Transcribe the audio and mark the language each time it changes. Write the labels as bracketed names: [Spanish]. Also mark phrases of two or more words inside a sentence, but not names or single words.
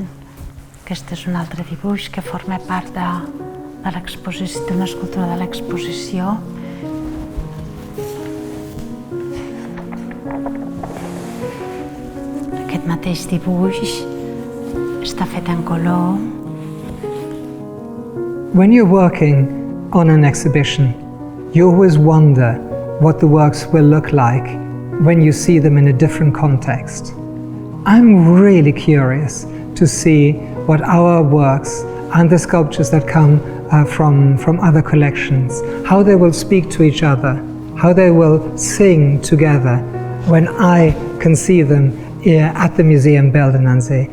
[Catalan] Aquest és un altre dibuix que forma part de l'exposició, d'una escultura de l'exposició. Aquest mateix dibuix està fet en color. [English] When you're working on an exhibition, you always wonder what the works will look like when you see them in a different context. I'm really curious to see what our works and the sculptures that come from other collections, how they will speak to each other, how they will sing together when I can see them at the museum Beelden aan Zee.